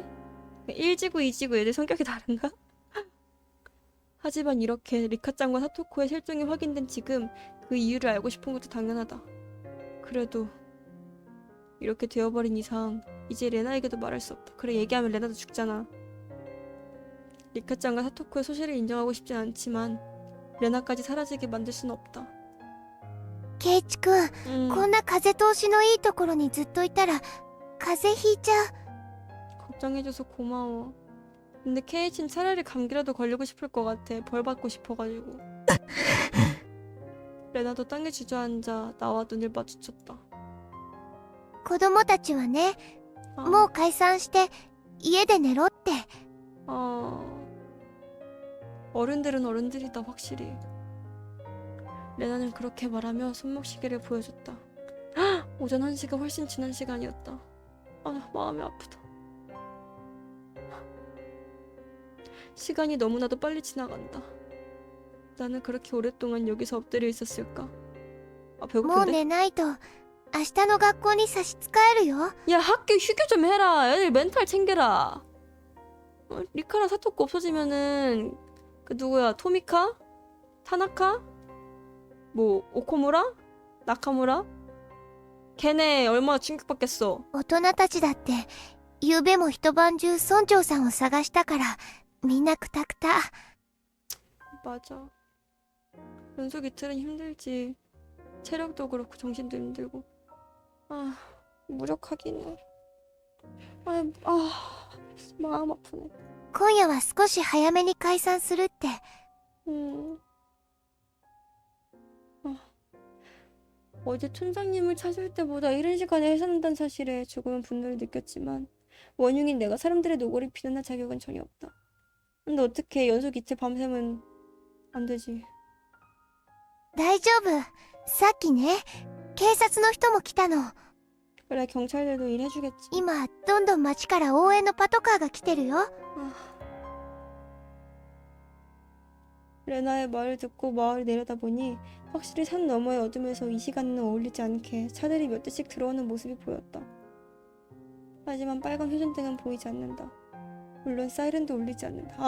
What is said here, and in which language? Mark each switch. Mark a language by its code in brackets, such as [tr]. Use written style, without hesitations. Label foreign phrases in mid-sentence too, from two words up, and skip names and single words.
[ko] 1지구, 2지구 애들 성격이 다른가? 하지만 이렇게 리카짱과 사토코의 실종이 확인된 지금 그 이유를 알고 싶은 것도 당연하다. 그래도 이렇게 되어버린 이상 이제 레나에게도 말할 수 없다. 그래, 얘기하면 레나도 죽잖아. 리카짱과 사토코의 소실을 인정하고 싶진 않지만 레나까지 사라지게 만들 수는 없다. [ja] 圭一くん、こんな風通しのいいところにずっといたら風邪ひいちゃう。 [ko] 걱정해줘서 고마워. 근데 케이치는 차라리 감기라도 걸리고 싶을 것 같아. 벌 받고 싶어가지고. 레나도 땅에 주저앉아 나와 눈을 마주쳤다. [ja] 子供たちはね、もう解散して家で寝ろって。 [ko] 어른들은 어른들이다, 확실히. 레나는 그렇게 말하며 손목시계를 보여줬다. 오전 1시가 훨씬 지난 시간이었다. 마음이 아프다. 시간이 너무나도 빨리 지나간다. 나는 그렇게 오랫동안 여기서 엎드려 있었을까? [ja] もう [ko] 배고픈데? [ja] 寝ないと明日の学校に差し支えるよ。 [ko] 야, 학교 휴교 좀 해라. 애들 멘탈 챙겨라. 리카랑 사토코 없어지면은 그 누구야? 토미카? 타나카? 뭐 오코무라? 나카무라? 걔네 얼마나 충격받겠어. [ja] 大人たちだって昨べも一晩中村長さんを探したからみんなクタクタ。 [ko] 맞아. 연속 이틀은 힘들지. 체력도 그렇고 정신도 힘들고. 무력하긴 해. 마음 아프네. [ja] 今夜は少し早めに解散するって。 [ko] 어제 촌장님을 찾을 때보다 이른 시간에 해산한다는 사실에 조금은 분노를 느꼈지만 원흉인 내가 사람들의 노고를 비난할 자격은 전혀 없다. 근데 어떻게 연속 이틀 밤샘은 안 되지. [ja] 大丈夫。さっきね、警察の人も来たの。 [ko] 그래, 경찰들도 일해주겠지. [ja] 今どんどん町から応援のパトカーが来てるよ。 [ko] 레나의 말을 듣고 마을을 내려다보니 확실히 산 너머의 어둠에서 이 시간에는 어울리지 않게 차들이 몇 대씩 들어오는 모습이 보였다. 하지만 빨간 회전등은 보이지 않는다. 물론 사이렌도 울리지 않는다.